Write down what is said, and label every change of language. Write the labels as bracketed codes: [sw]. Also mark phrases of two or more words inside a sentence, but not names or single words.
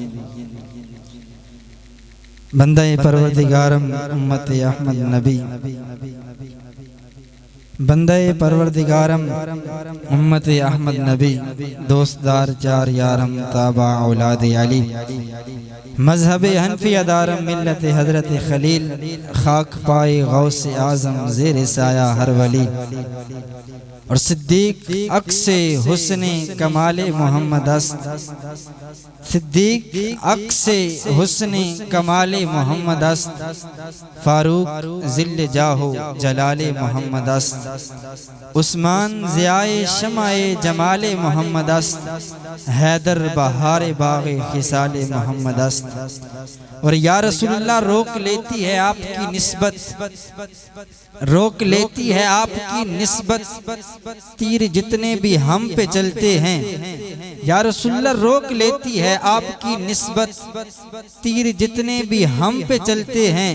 [fa] بندہ پروردگارم امت احمد نبی بندہ پروردگارم امت احمد نبی دوستدار چار یارم تابع اولاد علی مذہب حنفی ادارم ملت حضرت خلیل خاک پائے غوث اعظم زیر سایہ ہر ولی اور صدیق عکس حسن کمال محمد است صدیق عکس حسن کمال محمد است فاروق ذل جاہ جلال محمد است عثمان ضیائے شمع جمال محمد است حیدر بہار باغ خصال محمد است [ur] اور یا رسول اللہ روک لیتی ہے آپ کی نسبت روک لیتی ہے آپ کی نسبت تیر جتنے بھی ہم پہ چلتے ہیں یا رسول اللہ روک لیتی ہے آپ کی نسبت تیر جتنے بھی ہم پہ چلتے ہیں